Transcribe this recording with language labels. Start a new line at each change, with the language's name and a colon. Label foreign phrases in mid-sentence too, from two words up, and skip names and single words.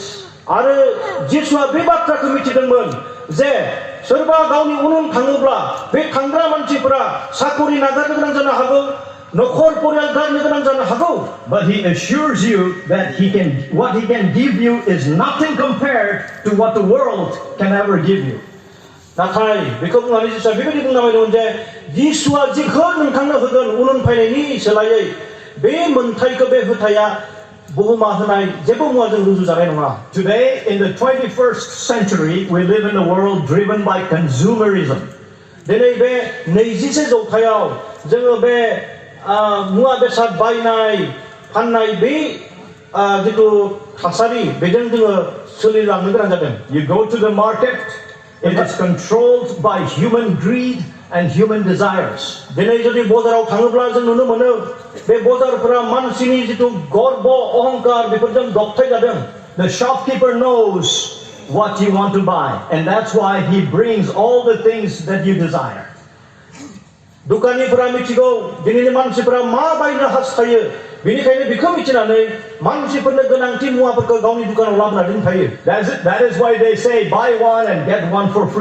Bodo: आरो जिसुआ बे बाथ्राखौ मिथिदोंमोन जे सोरबा गावनि उन उन थाङोब्ला बे थांग्रा मानसिफोरा साकरि नागारनो गोनां जानो हागौ, नखर परियाल गारनो गोनां जानो हागौ.
English: But He assures you that what He can give you is nothing compared to what the world can ever give you.
Bodo: नाथाय बेखौ बुंनानै जिसुआ बेबायदि बुंनांबायदोंमोन जे जिसुआ जिखौ नोंथांनो होगोन उन उन फैनायनि सोलायै बे मोनथायखौ बे होथाया बुहुमा होनाय जेबो मुवाजों रुजुजानाय नङा.
English: Today, in the 21st century, we live in a world driven by consumerism.
Bodo: दिनै बे 21 जौथायाव जोङो बे मुवा बेसाद बायनाय फाननाय बे जिथु थासारि बेजों जोङो सोलिलांनो गोनां जादों.
English: You go to the market, it is controlled by human greed and human desires.
Bodo: दिनै जुदि बजाराव थाङोब्ला जों नुनो मोनो बे बजारफोरा मानसिनि जिथु गर्ब अहंकार बेफोरजों दबथाय जादों.
English: The shopkeeper knows what you want to buy, and that's why he brings all the things that you desire.
Bodo: दुकानिफोरा मिथिगौ दिनैनि मानसिफोरा मा बायनो हास्थायो, बेनिखायनो बेखौ मिथिनानै मानसिफोरनो गोनांथि मुवाफोरखौ गावनि दुकानाव लाबोनानै दोनफायो.
English: That is why they say buy one and get one for free.